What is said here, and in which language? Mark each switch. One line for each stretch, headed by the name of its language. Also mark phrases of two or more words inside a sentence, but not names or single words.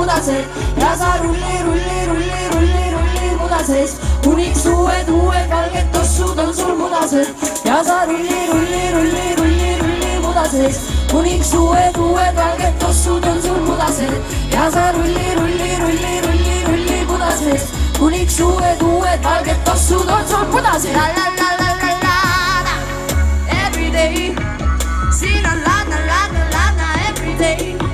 Estonian: mudased ja sa rulli, rulli, rulli, rulli, rulli mudases, kuniks uued valged tossud on sul mudased ja sa rulli, rulli, rulli, rulli, rulli mudases, kuniks uued valged tossud on sul mudased ja sa rulli, rulli, rulli, rulli, rulli mudases, kuniks uued valged tossud on sul mudased. La la la la la la
English: every day,
Estonian: siin on lana, lana, lana
English: every day.